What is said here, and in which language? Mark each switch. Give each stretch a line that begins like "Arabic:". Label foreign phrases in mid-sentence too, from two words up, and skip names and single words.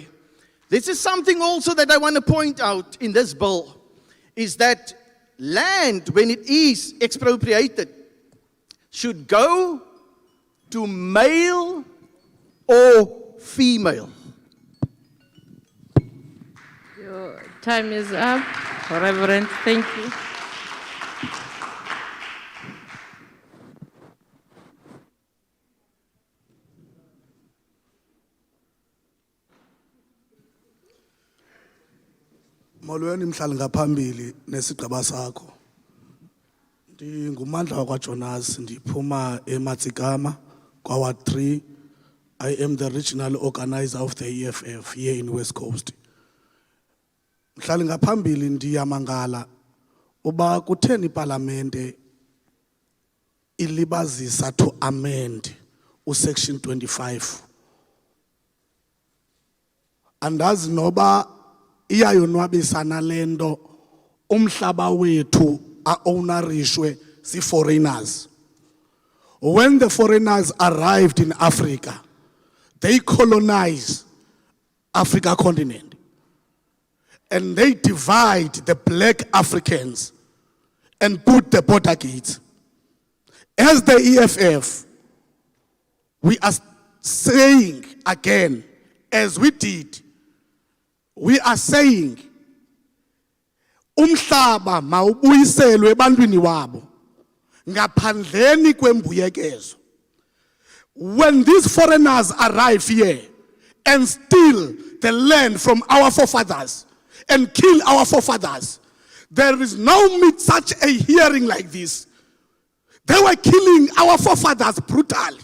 English: This is something also that I want to point out in this bill, is that land, when it is expropriated, should go to male or female. Your time is up, Reverend. Thank you.
Xhosa: Molweni mhlali ngaphambili nesigaba sakho. Ndingumandla wakwaJonas, ndiphuma eMatsikama kwaWard 3.
English: I am the regional organizer of the EFF here in West Coast.
Xhosa: Mhlali ngaphambili ndiyamangala uba kutheni iParlamente ilibazisa
English: to amend
Xhosa: usection 25. Andazi noba iyayonwabisa nalento umhlaba wethu ownerishwe si foreigners.
English: When the foreigners arrived in Africa, they colonized Africa continent and they divide the black Africans and put the border gates. As the EFF, we are saying again, as we did, we are saying,
Xhosa: umhlaba mawubuyiselwe ebantwini wabo ngaphandleni kwembuyekezo.
English: When these foreigners arrive here and steal the land from our forefathers and kill our forefathers, there is no such a hearing like this. They were killing our forefathers brutally.